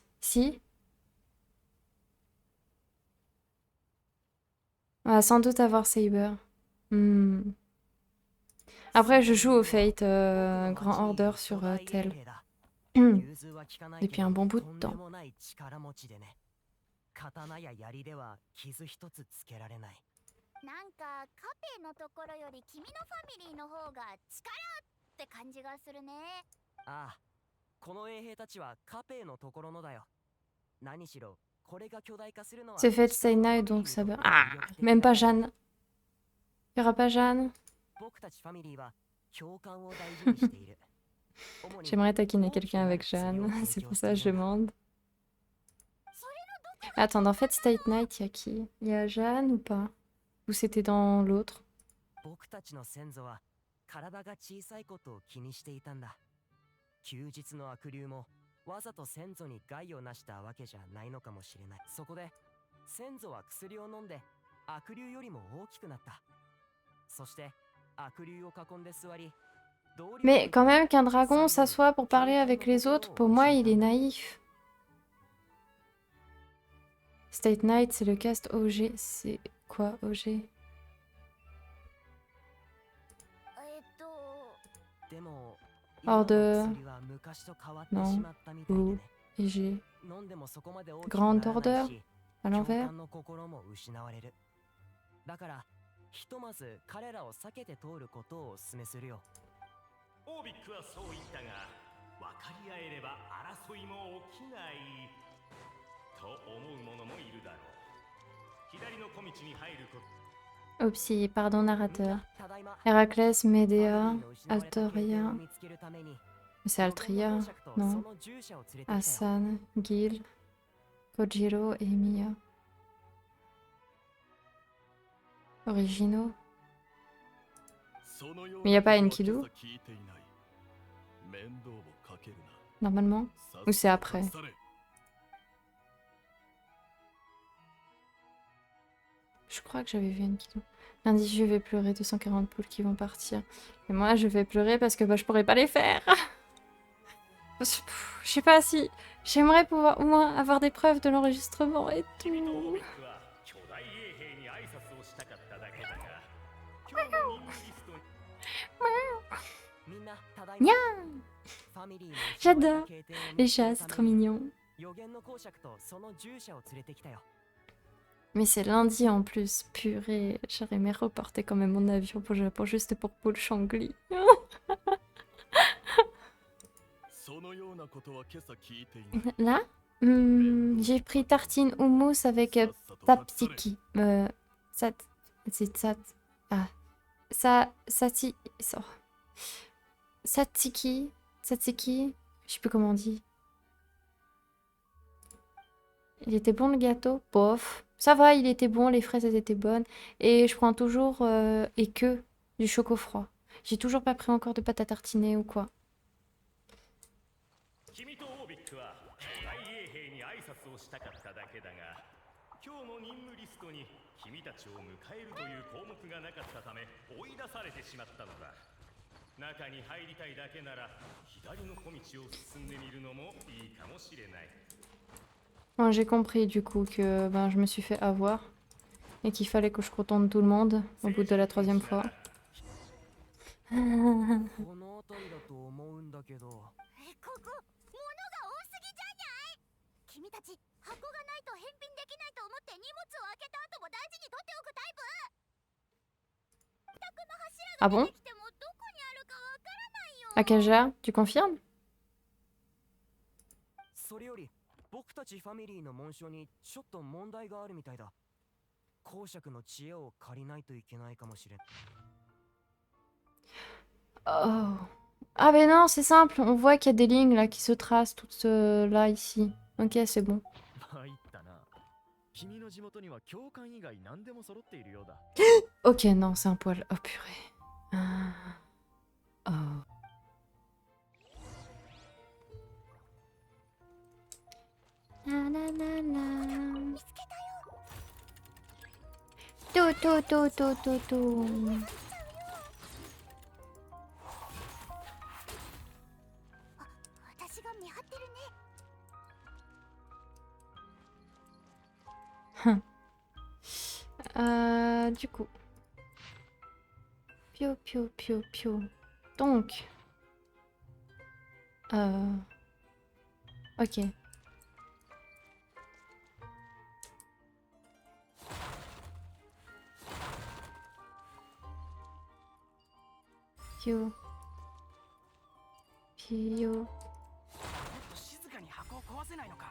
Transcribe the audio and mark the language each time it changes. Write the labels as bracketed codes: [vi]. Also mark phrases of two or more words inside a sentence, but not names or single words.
[fr] Si? On va sans doute avoir Saber. Après, je joue au Fate Grand Order sur Tel. Depuis un bon bout de temps. [ja] 刀や槍では傷一つつけられない。なんかカペのところより君のファミリーの方が力って感じがするね。ああ、この衛兵たちはカペのところのだよ。何しろこれが巨大化するのは。 [fr] C'est Fate Stay Night donc ça veut. Ah, même pas Jeanne. Il y aura pas Jeanne. [ja] 僕たちファミリーは共感を大事にしている。 [fr] J'aimerais taquiner quelqu'un avec Jeanne. C'est pour ça que je demande. Attends, dans Fate Stay Night, il y a qui? Il y a Jeanne ou pas? Ou c'était dans l'autre? [ja] 僕たちの先祖は体が小さいことを気にしていたんだ。休日の悪竜もわざと先祖に害をなしたわけじゃないのかもしれない。そこで先祖は薬を飲んで悪竜よりも大きくなった。そして悪竜を囲んで座り、 [fr] Mais quand même qu'un dragon s'assoit pour parler avec les autres, pour moi il est naïf. State Knight, c'est le cast OG. C'est quoi OG? [ja] でも [fr] Hors de... [ja] 今の薬は昔と変わってし [fr] Non. [ja] まったみたいで [fr] Ou [ja] ね。 [fr] EG. [ja] 飲んでもそこまで大きく [fr] Grande [ja] ならない [fr] Order [ja] し、 [fr] à [ja] 共 [fr] l'envers. [ja] 感の心も失われる。だからひとまず彼らを避けて通ることをお勧めするよ。オービックはそう言ったが、分かり合えれば争いも起きないと思う者もいるだろう。左の小道に入ること [fr] Opsi, pardon [ja] みん [fr] narrateur. [ja] なただいま。 [fr] Héraclès, [ja] ファミリ [fr] Médéa, [ja] ーの失われた経験を [fr] Altoria. [ja] 見つけるために、 [fr] C'est [ja] 予言の [fr] Altria, [ja] 公爵とそ [fr] non? [ja] の従者を連れてきたよ。 [fr] Hassan, Gil, Kojiro et Mia. Originaux. Mais y a pas Enkidu? Normalement? Ou c'est après? Je crois que j'avais vu Enkidu. Lundi, je vais pleurer 240 poules qui vont partir. Et moi, je vais pleurer parce que bah, je pourrais pas les faire. Je sais pas si... J'aimerais pouvoir au moins avoir des preuves de l'enregistrement et [ja] 君とオー [fr] tout. [ja] ビックは巨大衛兵に挨拶をしたかっただけだが、今日の任務リストにみんなただい [fr] Nya [ja] ま。ファミリーの [fr] J'adore [ja] 経験を見 [fr] les [ja] つける [fr] chats, [ja] た [fr] c'est [ja] め [fr] trop [ja] に [fr] mignon. [ja] 予言の公爵とその従者を連れてきたよ。 [fr] Mais c'est lundi en plus, purée. J'aurais aimé reporter quand même mon avion pour le Japon juste pour Paul Changli. Là, j'ai pris tartine houmous avec tapsiki. C'est sat. Ah. Satsiki. Satsiki. Je sais plus comment on dit. Il était bon le gâteau? Bof. Ça va, il était bon, les fraises elles étaient bonnes. Et je prends toujours et que du choco froid. J'ai toujours pas pris encore de pâte à tartiner ou quoi. [ja] 君とオービックは巨大衛兵に挨拶をしたかっただけだが、今日の任務リストに君たちを迎えるという項目がなかったため追い出されてしまったのだ。中に入りたいだけなら左の小道を進んでみるのもいいかもしれない。 [fr] Bon, j'ai compris du coup que ben, je me suis fait avoir et qu'il fallait que je contente tout le monde au bout de la 3e fois. [ja] この辺りだと思うんだけど。ここ物が多すぎじゃない君たち箱がないと返品できないと思って荷物を開けた後も大事に取っておくタイプ。宅の柱 [fr] Ah [ja] が [fr] bon? 出てきてもどこにあるかわからないよ。 Akaja, tu confirmes? [ja] それより僕たちファミリーの紋章にちょっと問題があるみたいだ。公爵の知恵を借りないといけないかもしれん。 [fr] Oh. Ah mais non, c'est simple. On voit qu'il y a des lignes là qui se tracent toutes là ici. Ok, c'est bon. [ja] 参ったな。君の地元には教官以外何でも揃っているようだ。 [fr] Ok, non, c'est un poil. Oh purée. Ah. Oh. La la la la. [ja] 見つけたよ。 [fr] To. [ja] 私が見張ってるね。 [fr] Du coup. Pio. Donc. Ok. Pio. [ja] もっと静かに箱を壊せないのか。